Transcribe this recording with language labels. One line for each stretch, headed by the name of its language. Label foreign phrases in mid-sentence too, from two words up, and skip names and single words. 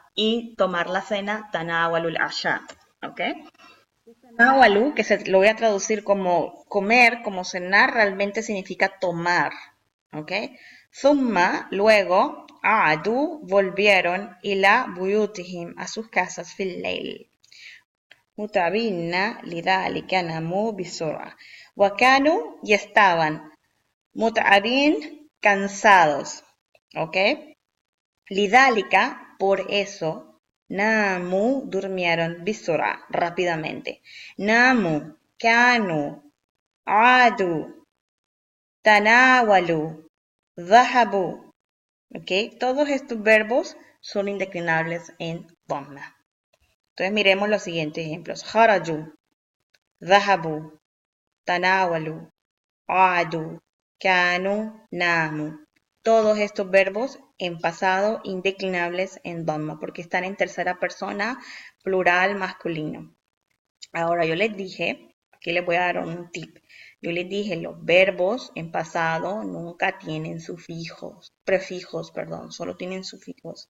Spanish: Y tomar la cena,
Arabic: تناولوا العشاء.
Spanish: ¿Ok? Tanawalu, que lo voy a traducir como comer, como cenar, realmente significa tomar. ¿Ok? Thumma, luego, aadu, volvieron,
Arabic: إلى بيوتهم,
Spanish: a sus casas,
Arabic: في الليل. متعبين لذلك ناموا بسرعة. Wakanu,
Spanish: y estaban. Mutabin, cansados. ¿Ok? Lidhalika, por eso, namu, durmieron, bisura, rápidamente.
Arabic: ناموا كانوا عادوا تناولوا ذهبوا.
Spanish: ¿Ok? Todos estos verbos son indeclinables en dhamma. Entonces miremos los siguientes ejemplos.
Arabic: خرجوا ذهبوا تناولوا عادوا, كانوا ناموا.
Spanish: Todos estos verbos en pasado indeclinables en dhamma porque están en tercera persona, plural, masculino. Ahora yo les dije, aquí les voy a dar un tip. Yo les dije, los verbos en pasado nunca tienen prefijos, solo tienen sufijos.